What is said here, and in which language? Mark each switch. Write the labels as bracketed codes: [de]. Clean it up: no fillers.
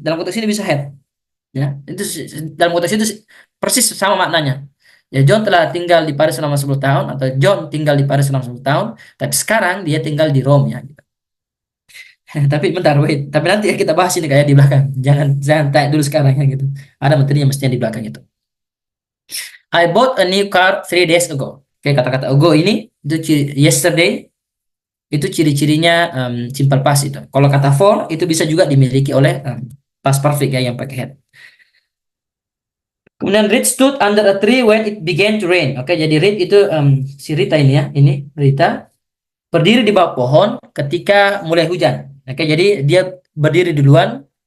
[id] Dalam konteks ini bisa had ya. Itu dalam konteks itu persis sama maknanya. Ya John telah tinggal di Paris selama 10 tahun atau John tinggal di Paris selama 10 tahun, tapi sekarang dia tinggal di Rome ya. Tapi bentar, wait. Tapi nanti ya kita bahas ini kayak di belakang. Jangan jangan tanya dulu sekarang ya gitu. Ada materinya mestinya di belakang itu. [en] I bought a new car 3 days ago. [id] Oke, kata-kata ago ini itu yesterday itu ciri-cirinya simple past itu. Kalau kata for itu bisa juga dimiliki oleh past perfect ya yang pakai had. Kemudian [en] Reed stood under a tree when it began to rain. [id] Oke, jadi Reed itu si Rita ini ya, ini Rita berdiri di bawah pohon ketika mulai hujan. Oke, jadi dia berdiri duluan.